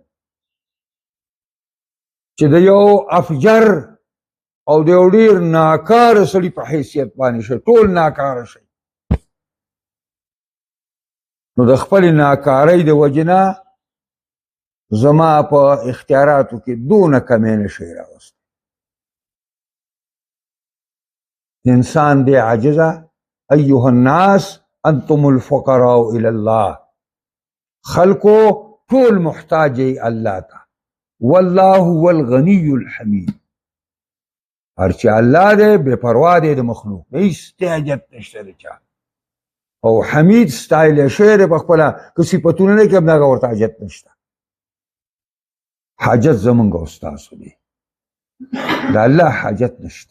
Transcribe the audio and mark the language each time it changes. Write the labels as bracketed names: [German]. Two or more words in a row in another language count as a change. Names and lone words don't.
[Pashto] چې د یو افجر او د یو ډېر ناکاره سړي په حیثیت باندې شي، ټول ناکاره شي، نو د خپل ناکارۍ د وجې نه زما په اختیاراتو کې دونه کمی نه شي راوستی. انسان دی عاجزه، [Arabic] ایها الناس انتم الفقراء الى الله، [Pashto] خلقو ټول محتاج الله ته، [Arabic] والله هو الغني الحمید، [Pashto] هر چې الله دی بے پروا دی د مخلوق، هیڅ حاجت نشته د چا، او حمید ستایلی شوی دی په خپله، که صفتونه نه کړي هم د هغه ورته حاجت نشته. حاجت زمونږ او ستاسو دی، د الله حاجت نشته.